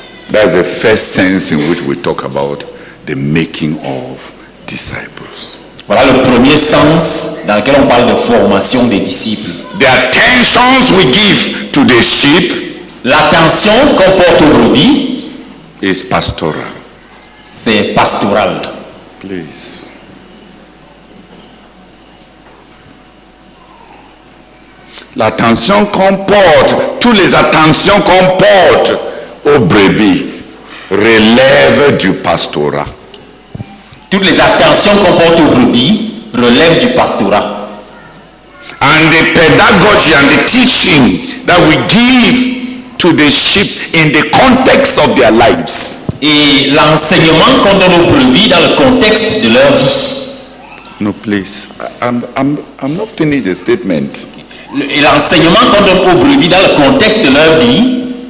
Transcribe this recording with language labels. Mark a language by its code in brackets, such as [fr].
[en] That's the first sense in which we talk about the making of disciples. [fr] Voilà le premier sens dans lequel on parle de formation des disciples. [en] The attentions we give to the sheep, [fr] l'attention qu'on porte aux brebis, [en] is pastoral. [fr] C'est pastoral. [en] Please. [fr] L'attention qu'on porte, toutes les attentions qu'on porte aux brebis relèvent du pastorat. Toutes les attentions qu'on porte aux brebis relève du pastorat. [en] And the pedagogy and the teaching that we give to the sheep in the context of their lives. [fr] Et l'enseignement qu'on donne aux brebis dans le contexte de leur vie. [en] No, please. I'm not finished the statement. [fr] Et l'enseignement qu'on donne aux brebis dans le contexte de leur vie